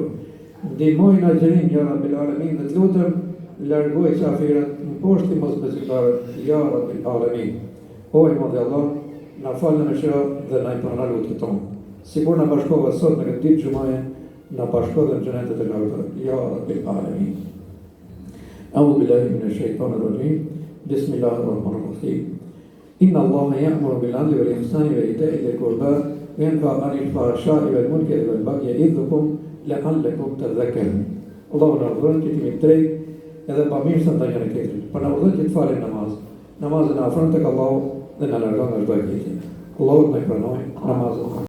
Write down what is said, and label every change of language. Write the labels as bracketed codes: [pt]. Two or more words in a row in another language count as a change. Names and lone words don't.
[sq] Ndihmoj në agjerim [ar] يا رب العالمين [sq] dhe të lutem largoj qafirat në poshtë i mosbesimtarët [ar] يا رب العالمين. [sq] O i madh Allah, na fal në mëshira dhe na i pranon lutjet tonë. Sikur na bashkova sot në këtë ditë xumaje, na bashkove në xhenetet e larta [ar] يا رب العالمين. أعوذ بالله من الشيطان الرجيم. بسم الله الرحمن الرحيم. إن الله يأمر بالعدل والإحسان وإيتاء ذي القربى وينهى عن الفحشاء والمنكر والبغي يعظكم لعلكم تذكرون. [sq] Allahu na urdhëron që t'jemi drejt edhe pamirësa ndaj njëri tjetrit. Po na urdhëron që të falim namaz. Namazin na afron tek Allahu dhe na largon nga çdo e keqe. Allahu na pranoj namazin.